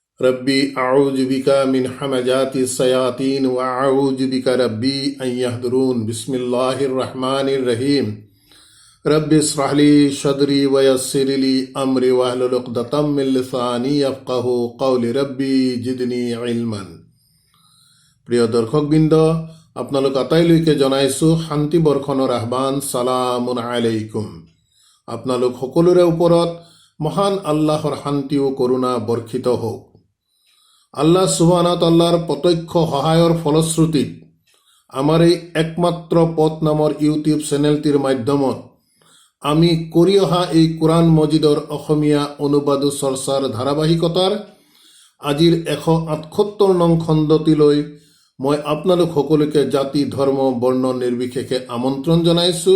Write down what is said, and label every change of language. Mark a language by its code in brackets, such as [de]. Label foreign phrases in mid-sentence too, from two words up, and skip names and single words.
[ar] رب أعوذ بك من همزات الشياطين وأعوذ بك رب أن يحضرون. بسم الله الرحمن الرحيم. رب اشرح لي صدري ويسر لي أمري واحلل عقدة من لساني يفقهوا قولي رب زدني علما. [as] প্ৰিয় দৰ্শকবৃন্দ, আপোনালোক আটাইলৈকে জনাইছোঁ শান্তি বৰ্ষণৰ আহ্বান। [ar] سلام عليكم. [as] আপোনালোক সকলোৰে ওপৰত মহান আল্লাহৰ শান্তি ও কৰুণা বৰ্ষিত হওক। আল্লাহ [ar] سبحانه وتعالى [as] প্ৰত্যক্ষ সহায়ৰ ফলশ্ৰুতিত আমাৰ এই একমাত্ৰ পথ নামৰ ইউটিউব চেনেলটিৰ মাধ্যমত আমি কৰি অহা এই কোৰআন মজিদৰ অসমীয়া অনুবাদ চৰ্চাৰ ধাৰাবাহিকতাৰ আজিৰ 178 নং খণ্ডটিলৈ মই আপোনালোক সকলোকে জাতি ধৰ্ম বৰ্ণ নিৰ্বিশেষে আমন্ত্ৰণ জনাইছোঁ।